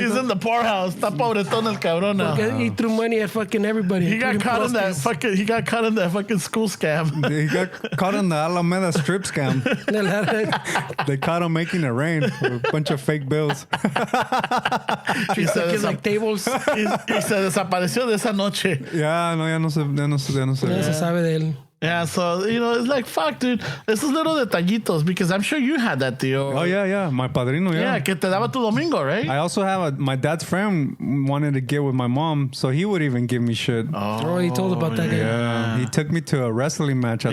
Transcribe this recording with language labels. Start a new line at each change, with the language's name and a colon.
English: He's in the poorhouse.
Spanish: Está pobretón el cabrón
English: now. He threw money at fucking everybody. He got including caught in that prostitutes. fucking. He got caught in that fucking school scam. He got caught in the Alameda strip scam. They caught him making it rain with a bunch of fake bills.
Spanish: Y se,
English: Kids like tables.
Spanish: y se desapareció de esa noche. Ya no sé. No se sabe de él.
English: Yeah, so, it's like, fuck, dude. Esos little detallitos, because I'm sure you had that, tío. Oh, yeah. My padrino,
Spanish: Yeah, que te daba tu domingo, right?
English: I also have my dad's friend wanted to get with my mom, so he would even give me shit. Oh, he told about that guy. Yeah. He took me to a wrestling match at